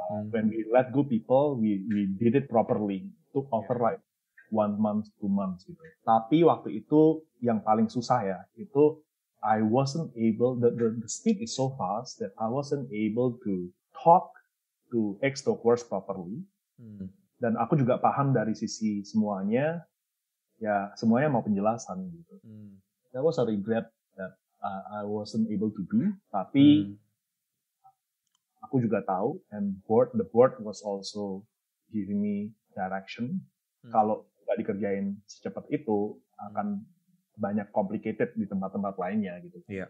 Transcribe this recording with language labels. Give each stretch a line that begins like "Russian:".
English: When we let go people, we did it properly. Took over like 1 month, 2 months gitu.
Indonesian: Tapi waktu itu yang paling susah ya, itu
English: I wasn't able, the speed is so fast that I wasn't able to talk to ex-Tokoars properly.
Indonesian: Dan aku juga paham dari sisi semuanya, ya semuanya mau penjelasan gitu.
English: That was a regret that I wasn't able to do,
Indonesian: tapi aku juga tahu,
English: and the board was also giving me direction.
Indonesian: Kalau nggak dikerjain secepat itu, akan banyak complicated di tempat-tempat lainnya gitu.